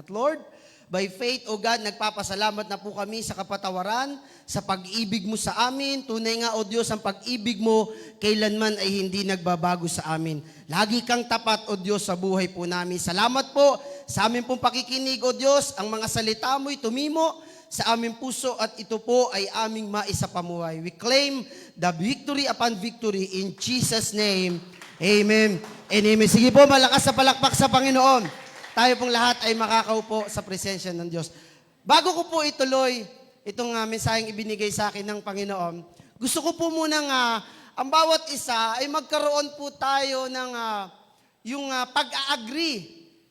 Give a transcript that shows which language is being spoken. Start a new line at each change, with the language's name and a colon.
Filipino: At Lord,
English: by faith,
Filipino: O God, nagpapasalamat na po kami sa kapatawaran, sa pag-ibig mo sa amin. Tunay nga, O Diyos, ang pag-ibig mo kailanman ay hindi nagbabago sa amin. Lagi kang tapat, O Diyos, sa buhay po namin. Salamat po sa amin pong pakikinig, O Diyos. Ang mga salita mo'y tumimo sa aming puso at ito po ay aming maisapamuhay.
English: We claim the victory upon victory in Jesus' name.
Filipino: Amen and amen. Sige po, malakas sa palakpak sa Panginoon. Tayo pong lahat ay makakaupo sa presensya ng Diyos. Bago ko po ituloy itong mensaheng ibinigay sa akin ng Panginoon, gusto ko po munang ang bawat isa ay magkaroon po tayo ng yung pag-a-agree.